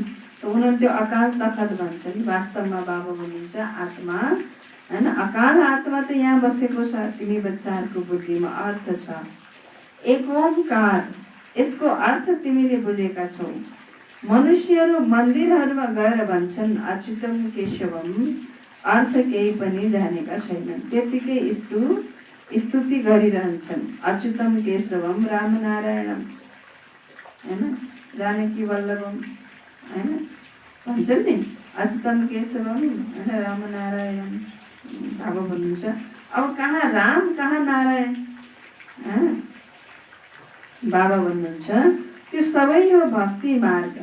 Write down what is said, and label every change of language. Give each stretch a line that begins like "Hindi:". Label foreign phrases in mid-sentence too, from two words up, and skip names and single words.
Nepali: त उनीहरू त्यो अकाल तखत भन्छन्। वास्तवमा बाबा भन्नुहुन्छ आत्मा होइन, अकाल आत्मा त यहाँ बसेको छ, तिमी बच्चाहरूको बुद्धिमा अर्थ छ। एक ओमकार, यसको अर्थ तिमीले बुझेका छौ। मनुष्यहरू मन्दिरहरूमा गएर भन्छन्
Sanskrit: अच्युतम केशवम,
Nepali: अर्थ केही पनि जानेका छैनन्। त्यतिकै स्तुति गरिरहन्छन्
Sanskrit: अच्युतम केशवम रामनारायणम
Nepali: होइन,
Sanskrit: जानकी वल्लभम
Nepali: होइन भन्छन् नि,
Sanskrit: अच्युतम केशवम
Nepali: होइन रामनारायणम। बाबा भन्नुहुन्छ अब कहाँ राम कहाँ नारायण। बाबा भन्नुहुन्छ त्यो सबै हो भक्ति मार्ग।